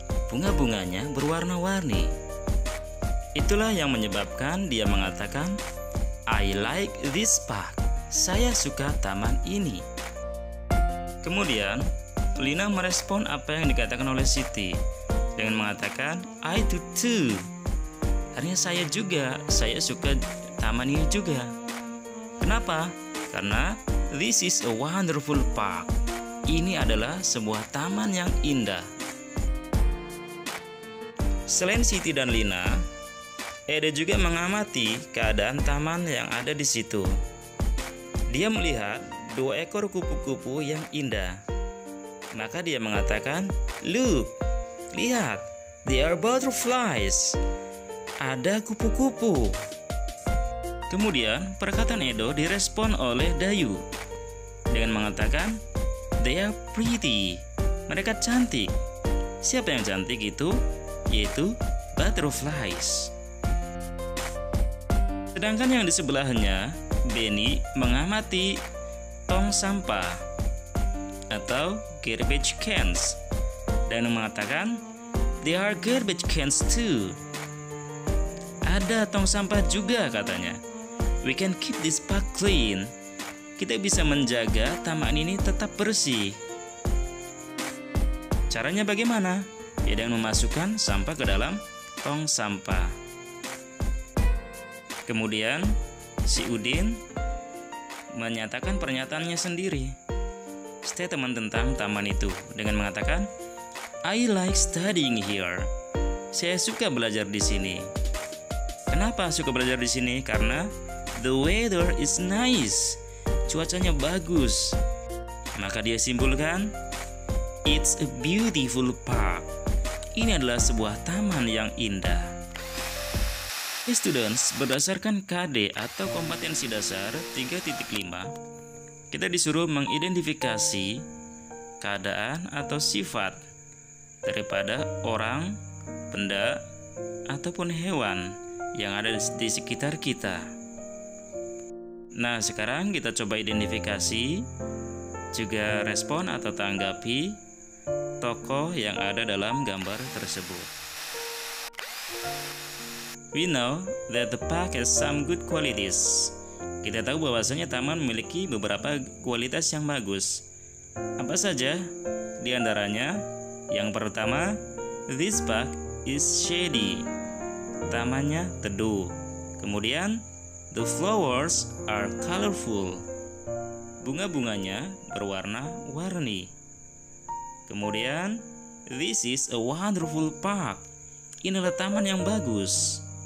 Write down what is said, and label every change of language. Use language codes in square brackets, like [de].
[id] Bunga-bunganya berwarna-warni. Itulah yang menyebabkan dia mengatakan [en] I like this park. [id] Saya suka taman ini. Kemudian Lina merespon apa yang dikatakan oleh Siti dengan mengatakan [en] I do too. [id] Artinya saya juga, saya suka taman ini juga. Kenapa? [en] Karena this is a wonderful park. [id] Ini adalah sebuah taman yang indah. Selain Siti dan Lina, Eda juga mengamati keadaan taman yang ada di situ. Dia melihat 2 ekor kupu-kupu yang indah. Maka dia mengatakan, [en] "Look, [id] lihat, [en] they are butterflies." [id] Ada kupu-kupu. Kemudian perkataan Edo direspon oleh Dayu dengan mengatakan, [en] "They are pretty." [id] Mereka cantik. Siapa yang cantik itu? Yaitu butterflies. Sedangkan yang di sebelahnya, Benny mengamati tong sampah atau garbage cans dan mengatakan, [en] "They are garbage cans too." [id] Ada tong sampah juga katanya. [en] "We can keep this park clean." [id] Kita bisa menjaga taman ini tetap bersih. Caranya bagaimana? Ya dengan memasukkan sampah ke dalam tong sampah. Kemudian si Udin menyatakan pernyataannya sendiri, statement tentang taman itu dengan mengatakan, [en] I like studying here. [id] Saya suka belajar di sini. Kenapa suka belajar di sini? Karena [en] the weather is nice. [id] Cuacanya bagus. Maka dia simpulkan, [en] it's a beautiful park. [id] Ini adalah sebuah taman yang indah. Students, berdasarkan KD atau kompetensi dasar 3.5, kita disuruh mengidentifikasi keadaan atau sifat daripada orang, benda, ataupun hewan yang ada di sekitar kita. Nah, sekarang kita coba identifikasi, juga respon atau tanggapi tokoh yang ada dalam gambar tersebut. [en] We know that the park has some good qualities. [id] Kita tahu bahwasanya taman memiliki beberapa kualitas yang bagus. Apa saja? Di antaranya, yang pertama, [en] this park is shady. [id] Tamannya teduh. Kemudian, [en] the flowers are colorful. [id] Bunga-bunganya berwarna-warni. Kemudian, [en] this is a wonderful park. [id] Inilah taman yang bagus.